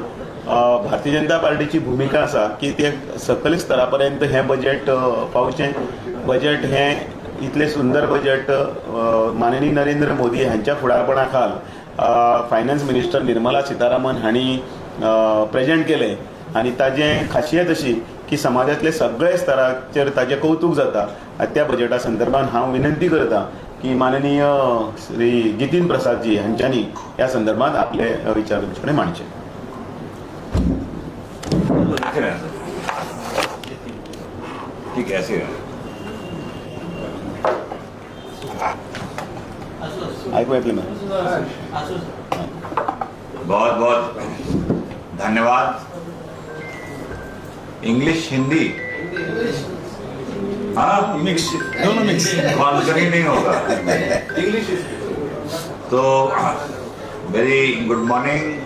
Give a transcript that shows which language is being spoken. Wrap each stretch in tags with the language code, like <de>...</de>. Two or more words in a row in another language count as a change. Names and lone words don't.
<kok>भारतीय जनता पार्टीची भूमिका आसा की ते सकल स्तरापर्यंत हे बजेट पावचें बजेट हे इतले सुंदर बजेट माननीय नरेंद्र मोदी हांच्या फुडारपणा खाल</kok> <en>finance minister</en> <kok>निर्मला सीतारामन हांणी प्रेजेंट केले आणि ताजे खासियत अशी की समाजातले सगळे स्तराचेर ताजे कौतुक जाता त्या बजेटा संदर्भात हांव विनंती करता की माननीय श्री जितीन प्रसाद जी हांच्यांनी ह्या संदर्भात आपले विचार तुमचे कडेन मांडचे.</kok> <hi>ठीक है, ऐसे</hi> <kok>ऐकू येतलें ना.</kok> <hi>बहुत बहुत धन्यवाद. इंग्लिश हिंदी हाँ मिक्स, दोनों मिक्स, कॉन्करी नहीं होगा इंग्लिश.</hi> <en>तो very good morning.</en>